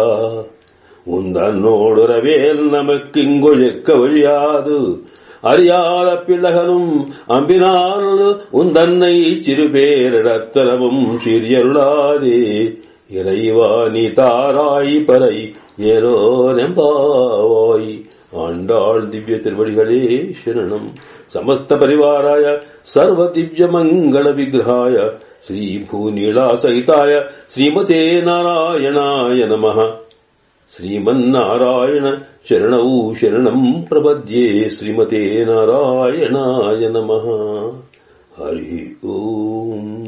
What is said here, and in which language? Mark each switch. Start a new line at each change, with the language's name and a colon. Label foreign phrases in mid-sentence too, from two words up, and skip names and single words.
Tamil: உந்தன்னோடுறவேல் நமக்கு இங்கொழிக்க வழியாது அறியாத பிள்ளைகளும் அம்பினால் உந்தன்னை சிறுபேரிடத்தனவும் சீரியருளாதே. இறைவா நீ தாராய் பறை ஏலோரெம்பாவாய். ஆண்டாள் திவ்ய திருவடிகளே சரணம்.
Sanskrit: సమస్త పరివారాయ సర్వ దివ్య మంగళ విగ్రహాయ శ్రీ భూనీళా సహితాయ శ్రీమతే నారాయణాయ నమః. శ్రీమన్నారాయణ శరణౌ శరణం ప్రపద్యే. శ్రీమతే నారాయణాయ నమః. హరి ఓం.